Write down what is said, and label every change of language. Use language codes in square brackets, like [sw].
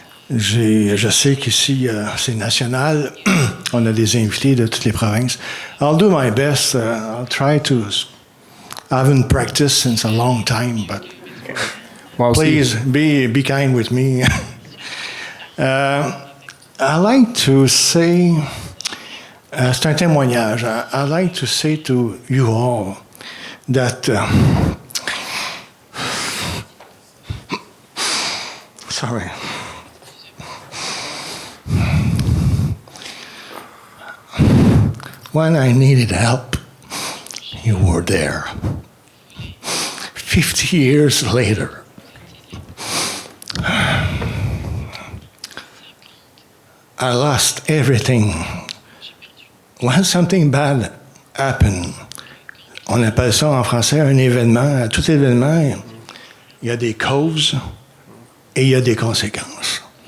[fr] Je sais qu'ici, c'est national. On a des invités de toutes les provinces. [en] I'll do my best. I'll try to. I haven't practiced since a long time, but please be kind with me. I like to say. [fr] C'est un témoignage. [en] I like to say to you all that sorry. When I needed help, you were there. 50 years later, I lost everything. When something bad happened, [fr] on appelle ça en français un événement. À tout événement, il y a des causes et il y a des conséquences.